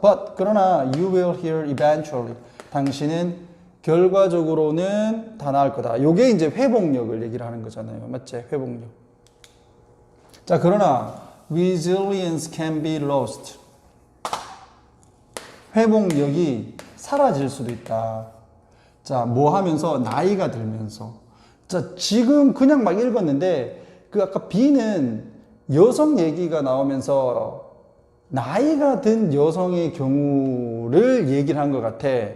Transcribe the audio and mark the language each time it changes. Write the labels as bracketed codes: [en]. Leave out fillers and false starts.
[en] But [ko] 그러나 [en] you will heal eventually. [ko] 당신은 결과적으로는 다 나을 거다. 요게 이제 회복력을 얘기를 하는 거잖아요. 맞지? 회복력. 자, 그러나 [en] resilience can be lost. [ko] 회복력이 사라질 수도 있다. 자, 뭐 하면서? 나이가 들면서. 자, 지금 그냥 막 읽었는데 그 아까 B는 여성 얘기가 나오면서 나이가 든 여성의 경우를 얘기를 한 것 같아.